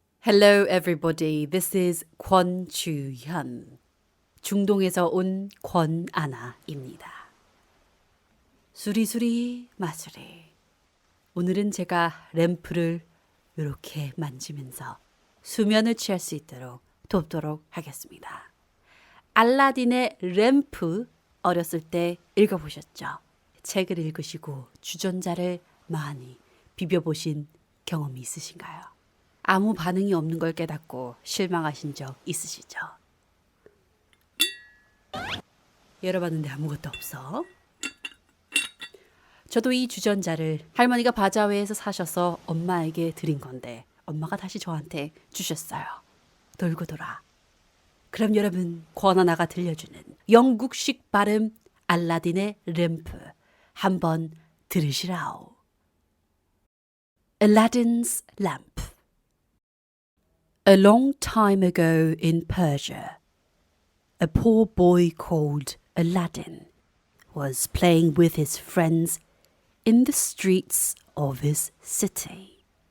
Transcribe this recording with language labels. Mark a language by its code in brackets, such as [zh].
[en] Hello everybody, this is 권주현. [ko] 중동에서 온 권아나입니다. 수리수리 마수리. 오늘은 제가 램프를 이렇게 만지면서 수면을 취할 수 있도록 돕도록 하겠습니다. 알라딘의 램프 어렸을 때 읽어보셨죠? 책을 읽으시고 주전자를 많이 비벼보신 경험이 있으신가요? 아무 반응이 없는 걸 깨닫고 실망하신 적 있으시죠? 열어봤는데 아무것도 없어. 저도 이 주전자를 할머니가 바자회에서 사셔서 엄마에게 드린 건데 엄마가 다시 저한테 주셨어요. 돌고 돌아. 그럼 여러분, 권하나가 들려주는 영국식 발음 알라딘의 램프 한번 들으시라오. [en] Aladdin's lamp. A long time ago in Persia, a poor boy called Aladdin was playing with his friends in the streets of his city.